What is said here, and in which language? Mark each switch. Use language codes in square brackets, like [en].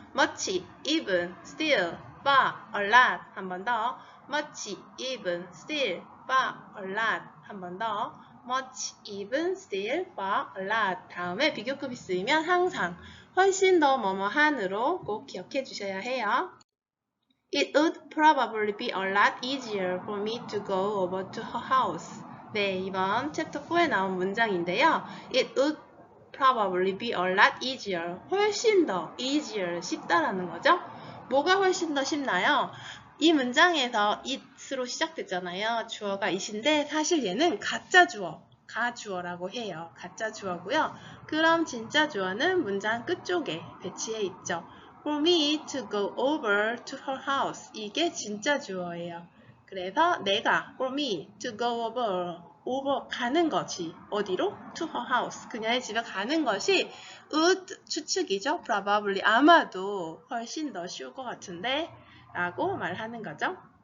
[en] much, even, still, far, a lot. [ko] 한 번 더. [en] much, even, still, far, a lot. [ko] 한 번 더. [en] much, even, still, far, a lot. [ko] 다음에 비교급이 쓰이면 항상 훨씬 더 뭐뭐한으로 꼭 기억해 주셔야 해요. [en] It would probably be a lot easier for me to go over to her house. [ko] 네, 이번 챕터 4에 나온 문장인데요. [en] It would probably be a lot easier. [ko] 훨씬 더 easier, 쉽다라는 거죠. 뭐가 훨씬 더 쉽나요? 이 문장에서 it으로 시작됐잖아요. 주어가 it인데 사실 얘는 가짜 주어, 가주어라고 해요. 가짜 주어고요. 그럼 진짜 주어는 문장 끝쪽에 배치해 있죠. [en] For me to go over to her house. [ko] 이게 진짜 주어예요. 그래서 내가 [en] for me to go over [ko] 가는 것이 어디로? [en] to her house. [ko] 그녀의 집에 가는 것이 would 추측이죠. probably 아마도 훨씬 더 쉬울 것 같은데 라고 말하는 거죠.